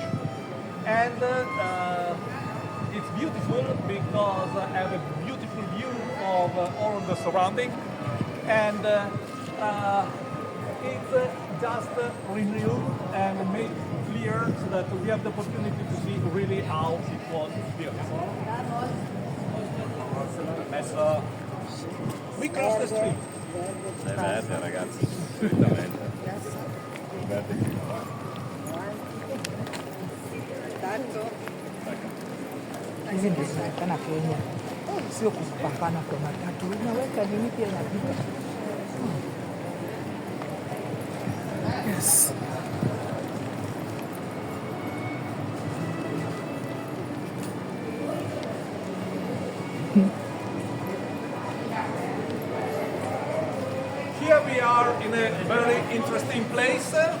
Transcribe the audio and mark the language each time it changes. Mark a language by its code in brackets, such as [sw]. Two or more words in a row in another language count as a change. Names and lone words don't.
[en] And it's beautiful because I have a beautiful view of all the surrounding, and it's just renewed and made clear so that we have the opportunity to see really how it was built. We cross the street. [it] Ragazzi, assolutamente. [sw] Hizi ndio zinaonekana Kenya, sio kupakana kwa matatu. Unaweka nini pia inapita. [en] Yes. Here we are in a very interesting place.